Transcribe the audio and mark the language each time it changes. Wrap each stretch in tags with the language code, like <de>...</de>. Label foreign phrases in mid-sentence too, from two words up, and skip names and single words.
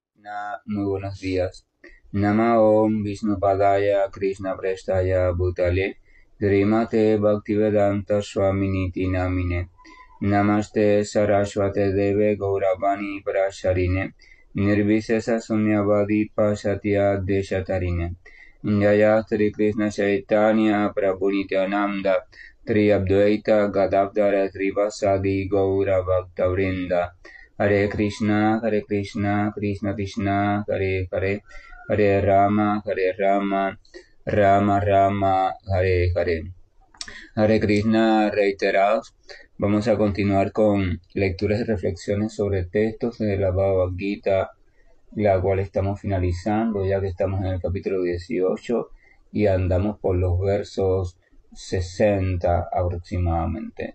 <es>Muy buenos días.</es> <sa>Nama Om Vishnu Padaya Krishna Prestaya Bhutale Srimate Bhaktivedanta Swaminiti Namine Namaste Saraswate Deve Gauravani Prasharine Nirvisesa Sunyavadi Pasatya Deshatarine Jaya Sri Krishna Chaitanya Prabhu Nityananda Tri Abdvaita Gadadhara Trivasadi Gaura Bhaktavrinda Hare Krishna, Krishna Krishna, Hare Hare, Hare Rama, Rama Rama, Hare Hare. Hare Krishna</sa> <es>reiterados. Vamos a continuar con lecturas y reflexiones sobre textos de la Bhagavad Gita, la cual estamos finalizando, ya que estamos en el capítulo 18 y andamos por los versos 60 aproximadamente.</es>